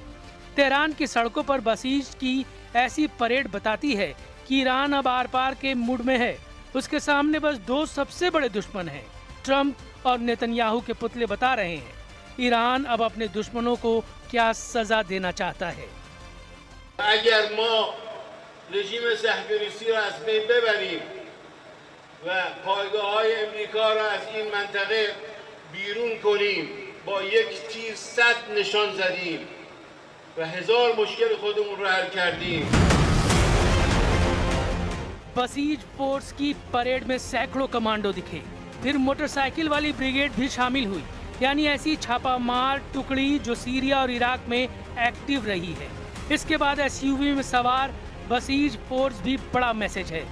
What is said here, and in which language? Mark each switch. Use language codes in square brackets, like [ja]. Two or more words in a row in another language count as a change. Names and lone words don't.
[hi] तेहरान की सड़कों पर बसीज की ऐसी परेड बताती है कि ईरान अब आर पार के मूड में है। उसके सामने बस दो सबसे बड़े दुश्मन हैं, ट्रंप और नेतन्याहू के पुतले बता रहे हैं ईरान अब अपने दुश्मनों को क्या सजा देना चाहता है। [fa] अगर ما رژیم صهیونیستی را از بین ببریم و پایگاه‌های امریکا را از این منطقه بیرون کنیم با یک تیر 100 نشان زدیم و هزار مشکل خودمون را حل کردیم। बसीज फोर्स की परेड में सैकड़ों कमांडो दिखे, फिर मोटरसाइकिल वाली ब्रिगेड भी शामिल हुई, यानी ऐसी छापामार टुकड़ी जो सीरिया और इराक में एक्टिव रही है। इसके बाद एसयूवी में सवार बसीज फोर्स भी बड़ा मैसेज है।